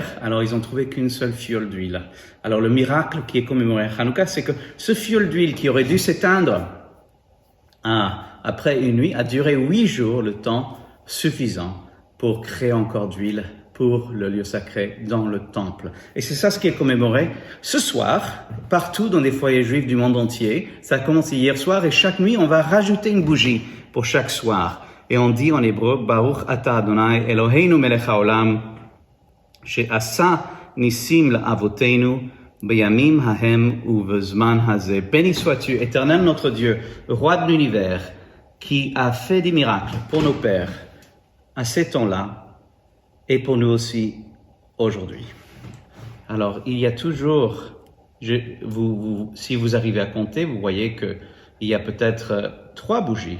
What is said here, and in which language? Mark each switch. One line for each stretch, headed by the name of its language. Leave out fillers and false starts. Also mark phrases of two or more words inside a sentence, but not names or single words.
French: Alors, ils ont trouvé qu'une seule fiole d'huile. Alors, le miracle qui est commémoré à Hanouka, c'est que ce fiole d'huile qui aurait dû s'éteindre après une nuit a duré 8 jours, le temps suffisant pour créer encore d'huile pour le lieu sacré dans le temple. Et c'est ça ce qui est commémoré ce soir, partout dans les foyers juifs du monde entier. Ça a commencé hier soir et chaque nuit, on va rajouter une bougie pour chaque soir. Et on dit en hébreu,
Hebrew: ברוך אתה אדוני אלוהינו מלך העולם שעשה ניסים לאבותינו בימים ההם ובזמן הזה.
French: Béni sois-tu, éternel notre Dieu, roi de l'univers, qui a fait des miracles pour nos pères à ces temps-là et pour nous aussi aujourd'hui. Alors, il y a toujours, si vous arrivez à compter, vous voyez qu'il y a peut-être 3 bougies.